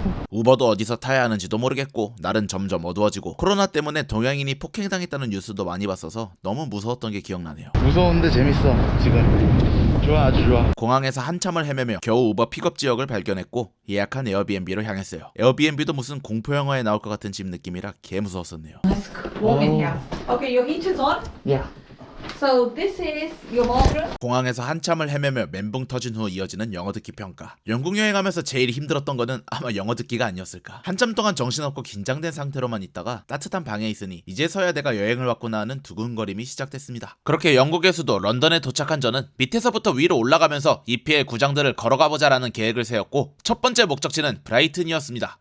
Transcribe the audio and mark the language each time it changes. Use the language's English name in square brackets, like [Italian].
[Korean] 우버도 어디서 타야 하는지도 모르겠고 날은 점점 어두워지고 코로나 때문에 동양인이 폭행당했다는 뉴스도 많이 봤어서 너무 무서웠던 게 기억나네요. 무서운데 재밌어 지금. 좋아, 아주 좋아. 공항에서 한참을 헤매며 겨우 우버 픽업 지역을 발견했고 예약한 에어비앤비로 향했어요. 에어비앤비도 무슨 공포 영화에 나올 것 같은 집 느낌이라 개 무서웠었네요. [English] Warm in here. Okay, your heater's on. Yeah. So this is your bathroom. [Korean] 공항에서 한참을 헤매며 멘붕 터진 후 이어지는 영어 듣기 평가. 영국 여행하면서 제일 힘들었던 거는 아마 영어 듣기가 아니었을까. 한참 동안 정신없고 긴장된 상태로만 있다가 따뜻한 방에 있으니 이제서야 내가 여행을 왔구나 하는 두근거림이 시작됐습니다. 그렇게 영국의 수도 런던에 도착한 저는 밑에서부터 위로 올라가면서 EPL 구장들을 걸어가보자라는 계획을 세웠고 첫 번째 목적지는 브라이튼이었습니다.